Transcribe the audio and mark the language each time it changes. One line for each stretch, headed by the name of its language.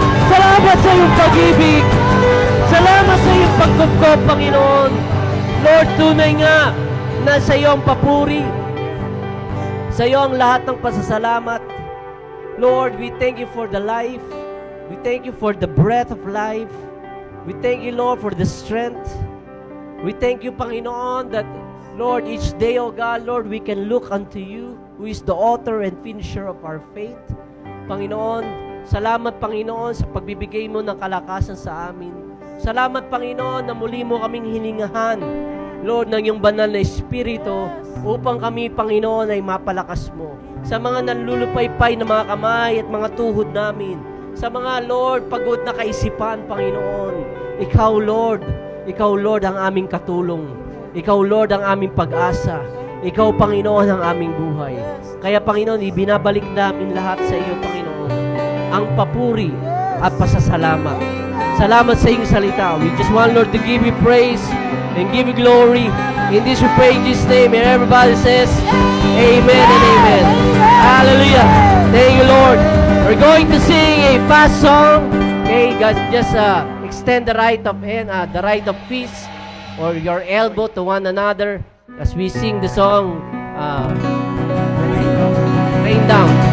Filipino: Salamat sa iyong pag-ibig. Salamat sa iyong pagkupkop, Panginoon. Lord, tunay nga na sa iyo ang papuri. Sa iyo ang lahat ng pasasalamat.
English: Lord, we thank you for the life. We thank you for the breath of life. We thank you, Lord, for the strength. We thank you, Panginoon, that, Lord, each day, O God, Lord, we can look unto you, who is the author and finisher of our faith.
Filipino: Panginoon, salamat, Panginoon, sa pagbibigay mo ng kalakasan sa amin. Salamat, Panginoon, na muli mo kaming hiningahan, Lord, ng iyong banal na Espiritu, upang kami, Panginoon, ay mapalakas mo. Sa mga nanlulupaypay na mga kamay at mga tuhod namin, sa mga, Lord, pagod na kaisipan, Panginoon, Ikaw, Lord, ang aming katulong. Ikaw, Lord, ang aming pag-asa. Ikaw, Panginoon, ang aming buhay. Kaya, Panginoon, ibinabalik namin lahat sa iyo, Panginoon, ang papuri at pasasalamat. Salamat sa iyong salita.
English: We just want, Lord, to give you praise and give you glory. In this we pray in Jesus' name. And everybody says, Amen and Amen. Hallelujah. Thank you, Lord. We're going to sing a fast song. Okay, guys, just extend the right of hand, the right of peace, or your elbow to one another as we sing the song Rain Down.